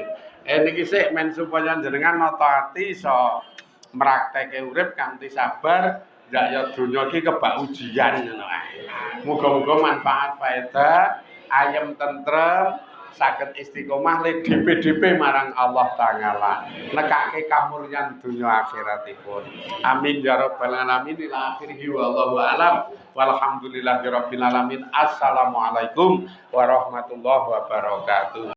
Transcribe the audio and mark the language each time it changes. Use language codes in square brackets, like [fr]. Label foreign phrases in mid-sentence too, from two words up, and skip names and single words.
[jv] Niki sik men supaya jenengan nata ati iso mraktekke urip kanthi sabar, ndak ya donya iki kebak ujian ngono ae. Muga-muga manfaat faedah, ayem tentrem, saged istiqomah le DP marang Allah Ta'ala. Nekake kamulyan donya akhiratipun. [ar] آمين يا رب العالمين. إلى آخره والله أعلم والحمد لله رب العالمين. السلام عليكم ورحمة الله وبركاته.